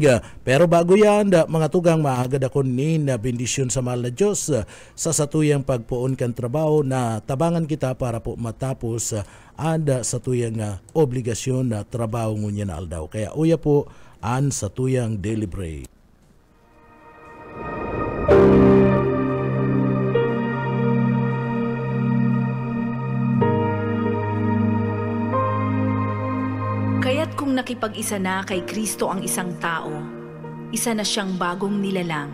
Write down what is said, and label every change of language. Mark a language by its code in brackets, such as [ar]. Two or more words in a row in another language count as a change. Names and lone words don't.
[bto] Pero bago yan, mga tugang, maagad ako ni na bendisyon sa mahal na Diyos sa satuyang pagpuon kan trabaho na tabangan kita para po matapos sa tuyang obligasyon na trabaho ngunya na aldaw. Kaya uya po an sa tuyang [en] daily break. [tl] Kaya't kung nakipag-isa na kay Kristo ang isang tao, isa na siyang bagong nilalang.